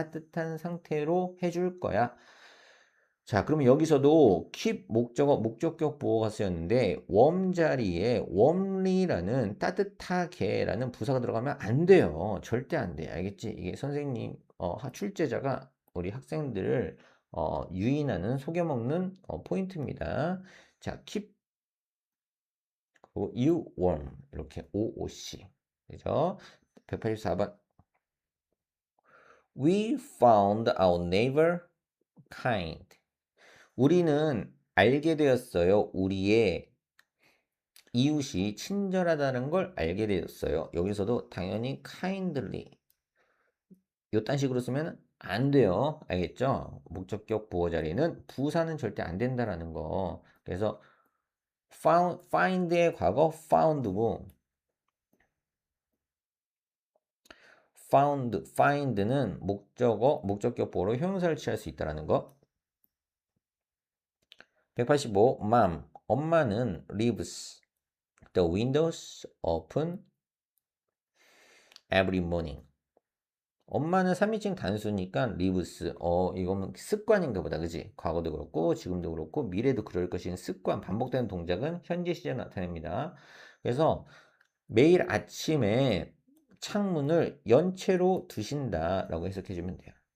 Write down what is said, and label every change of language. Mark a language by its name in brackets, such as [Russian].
[Korean] 따뜻한 상태로 해줄 거야. 자, 그러면 여기서도 keep 목적어, 목적격 보어가 쓰였는데 warm 자리에 warmly라는 따뜻하게라는 부사가 들어가면 안 돼요. 절대 안 돼. 알겠지? 이게 선생님, 출제자가 우리 학생들을 유인하는, 속여먹는 포인트입니다. 자, keep 그리고 [English] you warm [Korean] 이렇게 OOC. 그죠? 184번. [English] We found our neighbor kind. [Korean] 우리는 알게 되었어요. 우리의 이웃이 친절하다는 걸 알게 되었어요. 여기서도 당연히 kindly 요딴 식으로 쓰면 안 돼요. 알겠죠? 목적격 보호 자리는 부사는 절대 안 된다라는 거. 그래서 find의 과거 found고 find는 목적어, 목적격 보호로 형용사를 취할 수 있다라는 거. 185. [English] Mom, [Korean] 엄마는 [English] leaves the windows open every morning. [Korean] 엄마는 3인칭 단수니까 leaves. 이거는 습관인가 보다. 그지? 과거도 그렇고 지금도 그렇고 미래도 그럴 것인 습관, 반복되는 동작은 현재 시제에 나타냅니다. 그래서 매일 아침에 창문을 연체로 두신다라고 해석해 주면 돼요.